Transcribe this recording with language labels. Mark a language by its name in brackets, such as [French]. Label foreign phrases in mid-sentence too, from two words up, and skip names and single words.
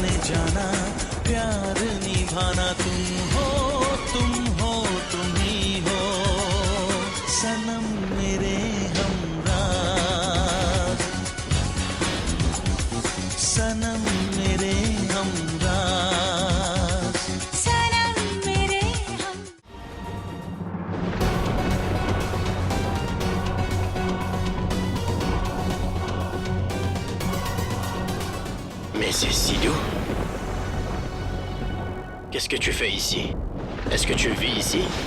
[Hindi] जाना, प्यार निभाना, तुम ही हो सनम मेरे हमराज, सनम मेरे हमराज, सनम मेरे हम। [French] Mais c'est Sidou? Qu'est-ce que tu fais ici? Est-ce que tu vis ici?